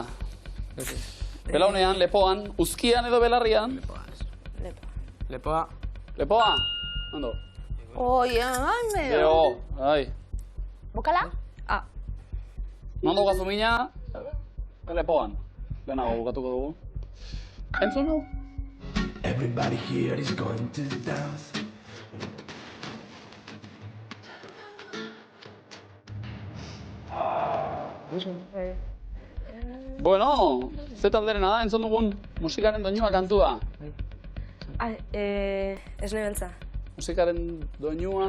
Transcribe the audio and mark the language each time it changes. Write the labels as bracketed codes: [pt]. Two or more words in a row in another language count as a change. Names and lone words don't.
[eu] Belaunean, lepoan, uzkian edo belarrian? Lepoa. Lepoa? Ondo. Oi, Leo, bai. Bokala? Nondo gazu mina? Lepoan. Lehenago bukatuko dugu. Entzun hau? [en] Everybody here is going to dance. [eu] Bueno, ze talderena da, entzun dugun musikaren doinua kantua. Ez nebeltza. Musikaren doinua.